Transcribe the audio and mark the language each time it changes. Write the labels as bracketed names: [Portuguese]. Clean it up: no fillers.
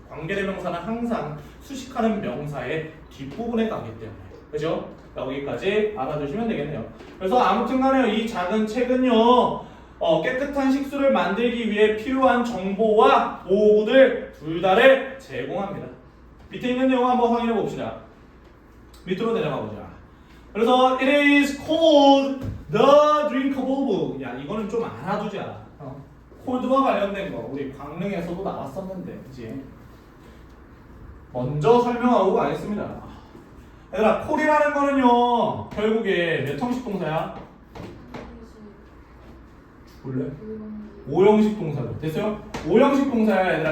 [Korean] 관계대명사는 항상 수식하는 명사의 뒷부분에 가기 때문에. 그죠? 여기까지 알아두시면 되겠네요. 그래서 아무튼 간에요, 이 작은 책은요, 깨끗한 식수를 만들기 위해 필요한 정보와 도구들 둘 다를 제공합니다. 밑에 있는 내용 한번 확인해 봅시다. 밑으로 내려가 보자. 그래서 [English] it is called the drinkable book. [Korean] 야, 이거는 좀 알아두자. 콜드와 관련된 거 우리 강릉에서도 나왔었는데, 그치? 먼저 설명하고 가겠습니다. 얘들아, 콜이라는 거는요, 결국에 몇 형식 동사야? 죽을래? 5형식 동사죠. 됐어요? 5형식 동사야, 얘들아.